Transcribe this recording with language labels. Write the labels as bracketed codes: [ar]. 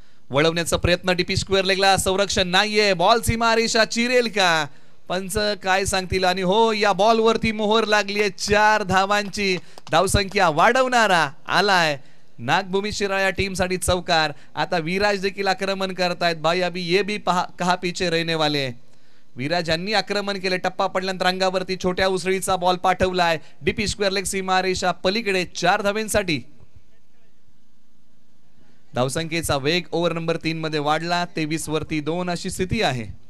[mr] वळवण्याचा प्रयत्न DP square लेगला. संरक्षण नाहीये. बॉल सीमारेषा चिरेल का पंच काय सांगतील. आणि हो या बॉल वरती मोहर लागली आहे 4 धावांची. धावसंख्या वाढवणारा आलाय नागभूमी शिराळा टीम साठी चौकार। आता विराज देखील आक्रमण करतायत। [hi] भाई अभी ये भी कहा पीछे रहने वाले। [mr] विराज यांनी आक्रमण केले। टप्पा पडल्यानंतर अंगावरती छोट्या उसळीचा बॉल पाठवलाय डीपी स्क्वेअर लेग सीमारेषा पलीकडे 4 धावेंसाठी। धावसंख्येचा वेग ओव्हर नंबर 3 मध्ये वाढला। 23 वरती 2 अशी स्थिती आहे।